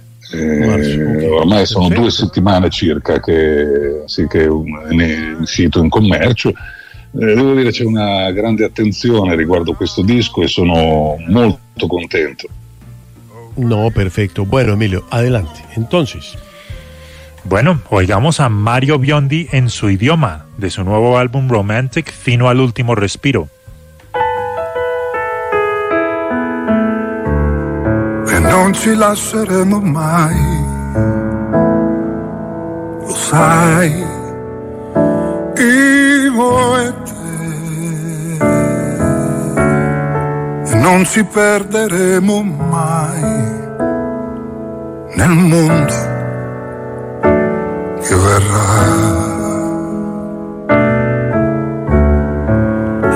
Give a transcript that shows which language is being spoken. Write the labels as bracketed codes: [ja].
[it] Ormai sono due settimane circa che è uscito in commercio. Devo dire, c'è una grande attenzione riguardo questo disco e sono molto contento. No, perfetto. [es] Bueno, Emilio, adelante. Entonces, bueno, oigamos a Mario Biondi en su idioma de su nuevo álbum Romantic, Fino al Último Respiro. [it] Non ci lasceremo mai, lo sai, io e te, e non ci perderemo mai nel mondo che verrà.